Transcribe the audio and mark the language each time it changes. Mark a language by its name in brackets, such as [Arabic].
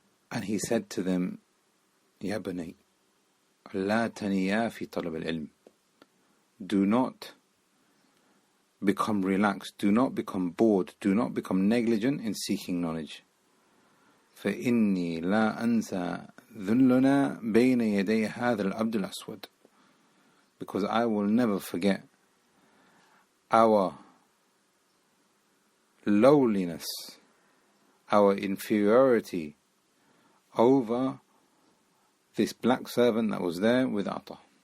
[English] And he said to them, [Arabic] Ya bunay, la taniya fi talab al-ilm. [English] Do not become relaxed, do not become bored, do not become negligent in seeking knowledge. [Arabic] فإني لا أنسى ذلنا بين يدي هذا العبد الأسود. [English] Because I will never forget our lowliness, our inferiority over this black servant that was there with Ata.